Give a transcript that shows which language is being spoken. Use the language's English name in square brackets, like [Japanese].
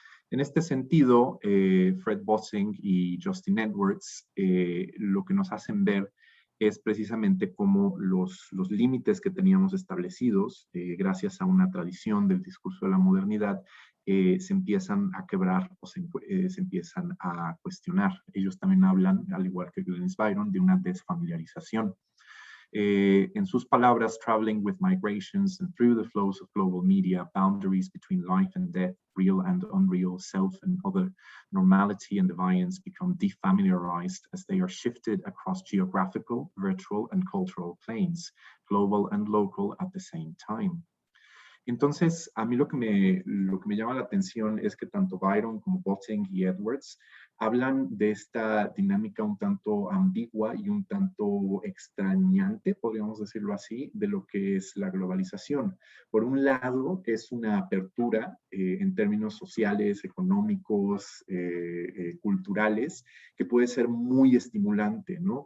[Spanish] En este sentido, Fred Bossing y Justin Edwards lo que nos hacen ver es precisamente cómo los límites que teníamos establecidos, gracias a una tradición del discurso de la modernidad, se empiezan a quebrar o se empiezan a cuestionar. Ellos también hablan, al igual que Glenys Byron, de una desfamiliarización. En sus palabras, [English] traveling with migrations and through the flows of global media, boundaries between life and death, real and unreal, self and other, normality and deviance become defamiliarized as they are shifted across geographical, virtual, and cultural planes, global and local at the same time. [Spanish] Entonces, a mí lo que me llama la atención es que tanto Byron como Bossing y Edwards hablan de esta dinámica un tanto ambigua y un tanto extrañante, podríamos decirlo así, de lo que es la globalización. Por un lado, es una apertura en términos sociales, económicos, culturales, que puede ser muy estimulante, ¿no?